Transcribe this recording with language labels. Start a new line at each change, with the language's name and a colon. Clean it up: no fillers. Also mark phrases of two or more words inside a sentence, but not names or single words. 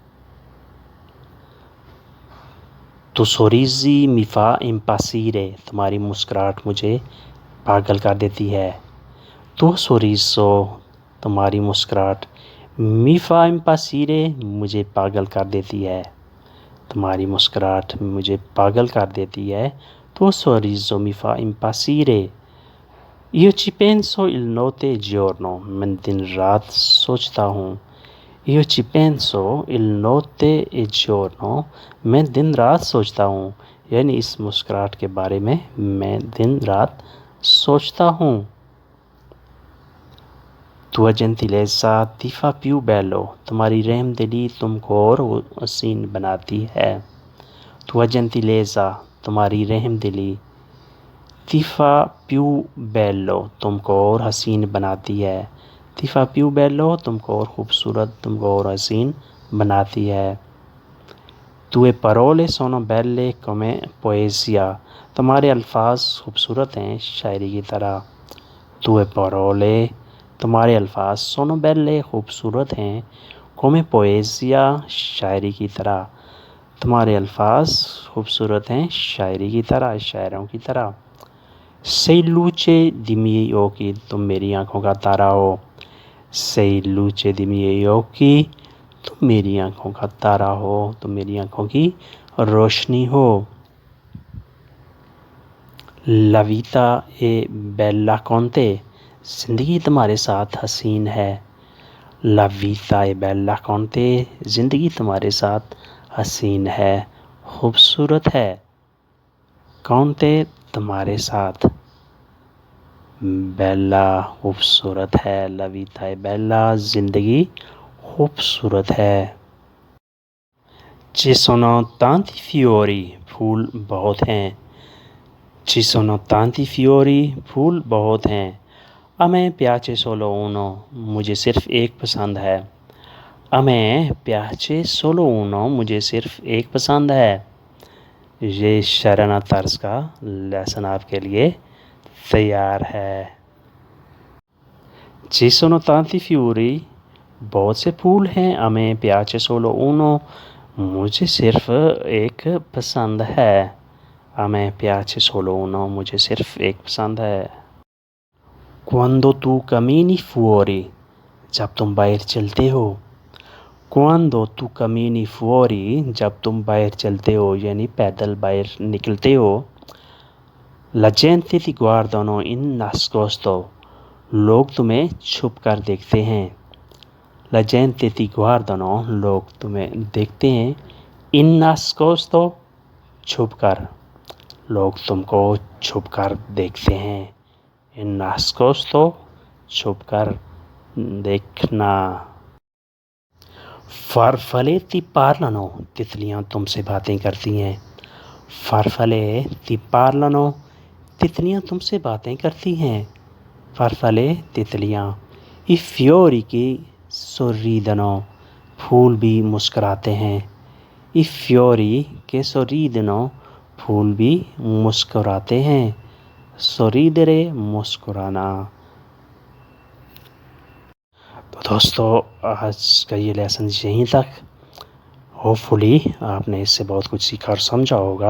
Italian: tu sorrisi mi fa impazzire
Urdu: تمہاری مسکراہٹ مجھے پاگل کر دیتی ہے،
Italian: tuo sorriso
Urdu: تمہاری مسکراہٹ، می
Italian: fa impazzire
Urdu: مجھے پاگل کر دیتی ہے، تمہاری مسکراہٹ مجھے پاگل کر دیتی ہے،
Italian: tuo sorriso mi fa impazzire, io ci penso il notte giorno
Urdu: میں دن رات سوچتا ہوں،
Italian: io ci penso il notte e giorno
Urdu: میں دن رات سوچتا ہوں، یعنی اس مسکراہٹ کے بارے میں میں دن رات سوچتا ہوں۔
Italian: tua gentilezza ti fa più bello
Urdu: تمہاری رحم دلی تم کو اور حسین بناتی ہے،
Italian: tua gentilezza
Urdu: تمہاری رحم دلی،
Italian: ti fa più bello
Urdu: تم کو اور حسین بناتی ہے،
Italian: ti fa più bello
Urdu: تم کو اور خوبصورت، تم کو اور حسین بناتی ہے۔
Italian: tue parole sono belle come poesia
Urdu: تمہارے الفاظ خوبصورت ہیں شاعری کی طرح،
Italian: tue parole
Urdu: تمہارے الفاظ
Italian: sono belle
Urdu: خوبصورت ہیں،
Italian: come poesia
Urdu: شاعری کی طرح، تمہارے الفاظ خوبصورت ہیں شاعری کی طرح، شاعروں کی طرح۔
Italian: sei luce di miei occhi
Urdu: تم میری آنکھوں کا تارا ہو،
Italian: sei luce di miei occhi
Urdu: تم میری آنکھوں کا تارا ہو، تم میری آنکھوں کی روشنی ہو۔
Italian: la vita è bella con te
Urdu: زندگی تمہارے ساتھ حسین ہے،
Italian: la vita è bella con te
Urdu: زندگی تمہارے ساتھ حسین ہے، خوبصورت ہے،
Italian: con te
Urdu: تمہارے ساتھ، بیلا خوبصورت ہے،
Italian: la vita è bella
Urdu: زندگی خوبصورت ہے۔ ci sono tanti fiori پھول بہت ہیں، ci sono tanti fiori پھول بہت ہیں،
Italian: a me piace solo uno
Urdu: مجھے صرف ایک پسند ہے،
Italian: a me piace solo uno
Urdu: مجھے صرف ایک پسند ہے، یہ شرانہ طرز کا لیسن آپ کے لیے تیار ہے۔
Italian: Ci sono tanti fiori،
Urdu: بہت سے پھول ہیں۔
Italian: A me piace solo uno،
Urdu: مجھے صرف ایک پسند ہے۔
Italian: A me piace solo uno،
Urdu: مجھے صرف ایک پسند ہے۔
Italian: Quando tu cammini fuori،
Urdu: جب تم باہر چلتے ہو۔
Italian: Quando tu cammini fuori،
Urdu: جب تم باہر چلتے ہو یعنی پیدل باہر نکلتے ہو۔
Italian: La gente ti guardano in nascosto،
Urdu: لوگ تمہیں چھپ کر دیکھتے ہیں۔
Italian: La gente ti guardano،
Urdu: لوگ تمہیں دیکھتے ہیں۔
Italian: In nascosto،
Urdu: چھپ کر، لوگ تم کو چھپ کر دیکھتے ہیں۔
Italian: In nascosto،
Urdu: چھپ کر دیکھنا۔
Italian: Farfalle ti parlano،
Urdu: تتلیاں تم سے باتیں کرتی ہیں۔
Italian: Farfalle ti parlano،
Urdu: تتلیاں تم سے باتیں کرتی ہیں۔
Italian: Farfalle
Urdu: تتلیاں۔
Italian: I fiori che sorridono،
Urdu: پھول بھی مسکراتے ہیں۔
Italian: I fiori che sorridono،
Urdu: پھول بھی مسکراتے ہیں۔ Sorridere، مسکرانا۔ تو دوستو آج کا یہ لیسن یہیں تک۔ ہوپفلی آپ نے اس سے بہت کچھ سیکھا اور سمجھا ہوگا۔